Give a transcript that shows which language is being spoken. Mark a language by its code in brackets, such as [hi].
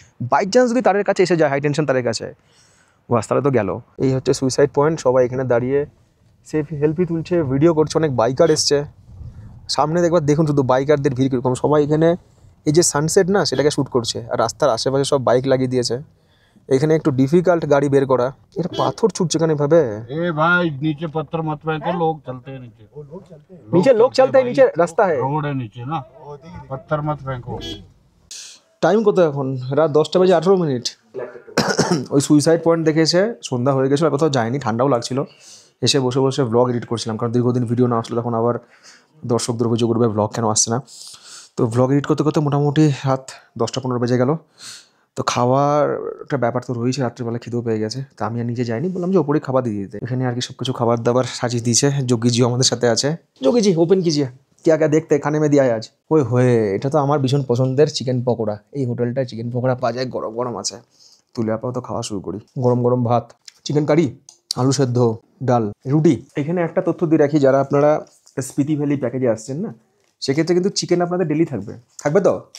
[bn] By chance যদি তারের কাছে এসে যায়, হাই টেনশন তারের কাছে, বাস তাহলে তো গেল। এই হচ্ছে সুইসাইড পয়েন্ট। সবাই এখানে দাঁড়িয়ে সেলফি তুলছে, ভিডিও করছে, অনেক বাইকার এসছে সামনে। দেখবার দেখুন শুধু বাইকারদের ভিড় কীরকম, সবাই এখানে এই যে সানসেট না সেটাকে শ্যুট করছে, আর রাস্তার আশেপাশে সব বাইক লাগিয়ে দিয়েছে। এখানে একটু ডিফিকাল্ট গাড়ি বের করা, এটা পাথর ছুটছে কেন এভাবে? [hi] ए भाई नीचे पत्थर मत फेंको, लोग चलते हैं नीचे। [bn] নিচে লোক চলতে হয়, নিচে রাস্তা হয়। [hi] रोड है नीचे ना, पत्थर मत फेंको। [bn] টাইম কত এখন? রাত 10:18। ওই সুইসাইড পয়েন্ট দেখে এসে সন্ধ্যা হয়ে গেছিলো, কোথাও যায়নি, ঠান্ডাও লাগছিল। এসে বসে বসে ব্লগ এডিট করছিলাম, কারণ দীর্ঘদিন ভিডিও না আসলে তখন আবার দর্শকদের অভিযোগ করবে ব্লগ কেন আসছে না। তো ব্লগ এডিট করতে করতে মোটামুটি রাত 10টা 15 বেজে গেল। তো খাওয়ার একটা ব্যাপার তো রয়েছে, রাত্রিবেলা খিদেও পেয়ে গেছে। তা আমি আর নিচে যাইনি, বললাম যে ওপরে খাবার দিয়ে দিতে। এখানে আর কি সব কিছু খাবার দাবার সাজিয়ে দিয়েছে। যোগীজিও আমাদের সাথে আছে। [hi] যোগীজি ওপেন কিজিয়ে क्या क्या देखते खाने में दिया है आज? [bn] ওই হয়ে এটা তো আমার ভীষণ পছন্দের চিকেন পকোড়া। এই হোটেলটায় চিকেন পকোড়া পাওয়া যায়, গরম গরম আছে। তুলে আপাতত খাওয়া শুরু করি। গরম গরম ভাত, চিকেন কারি, আলু সেদ্ধ, ডাল, রুটি। এখানে একটা তথ্য দিয়ে রাখি, যারা আপনারা স্পিতি ভ্যালি প্যাকেজে আসছেন না, সেক্ষেত্রে কিন্তু চিকেন আপনাদের ডেলি থাকবে। থাকবে তো?